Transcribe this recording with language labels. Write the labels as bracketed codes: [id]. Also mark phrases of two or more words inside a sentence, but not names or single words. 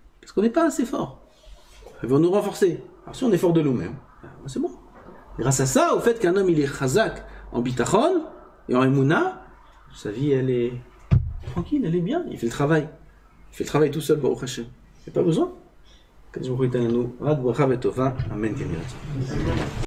[fr] Parce qu'on n'est pas assez fort. Ils vont nous renforcer. Alors si on est fort de nous-mêmes, c'est bon. Grâce à ça, au fait qu'un homme il est chazak en bitachon et en emuna, sa vie elle est tranquille, elle est bien, il fait le travail. Il fait le travail tout seul, [he] ברוך השם. [fr] Il n'y a pas besoin. [he] קדוש ברוך הוא ייתן לנו רק ברכה וטובה, אמן כן יהי רצון.